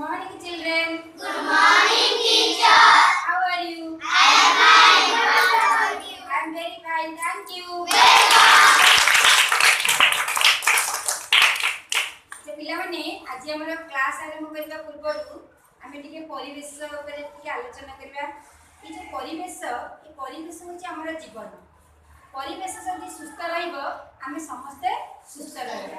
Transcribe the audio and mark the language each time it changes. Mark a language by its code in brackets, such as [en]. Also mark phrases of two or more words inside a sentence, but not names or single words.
[en] morning, children. Good morning, teacher. How are you? I am fine. What about you? I am very fine. Thank you. Welcome. [or] जे पिलाମାନେ ଆଜି ଆମର କ୍ଲାସ୍ ଆରମ୍ଭ କରିବା ପୂର୍ବରୁ ଆମେ ଟିକେ ପରିବେଶ ଉପରେ ଟିକେ ଆଲୋଚନା କରିବା। ଏ ଯେ ପରିବେଶ ହେଉଛି ଆମର ଜୀବନ। ପରିବେଶ ଯଦି ସୁସ୍ଥ ରହିବ ଆମେ ସମସ୍ତେ ସୁସ୍ଥ ରହିବା।